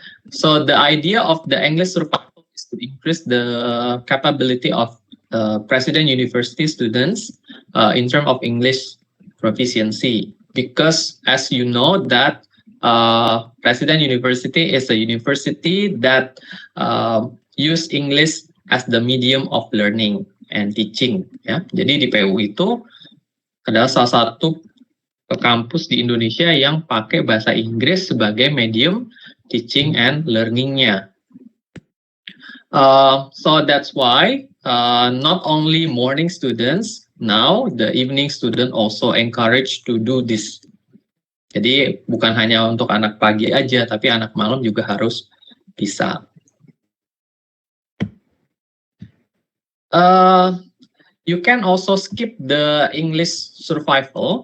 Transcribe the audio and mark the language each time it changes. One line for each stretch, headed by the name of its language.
English: So the idea of the English Survival is to increase the capability of President University students in terms of English proficiency, because as you know that President University is a university that use English as the medium of learning and teaching.
Indonesian: Jadi di PU itu adalah salah satu kampus di Indonesia yang pakai bahasa Inggris sebagai medium
English: teaching and learningnya. So that's why not only morning students, now the evening student also encouraged to do this.
Indonesian: Jadi bukan hanya untuk anak pagi aja, tapi anak malam juga harus bisa.
English: You can also skip the English Survival.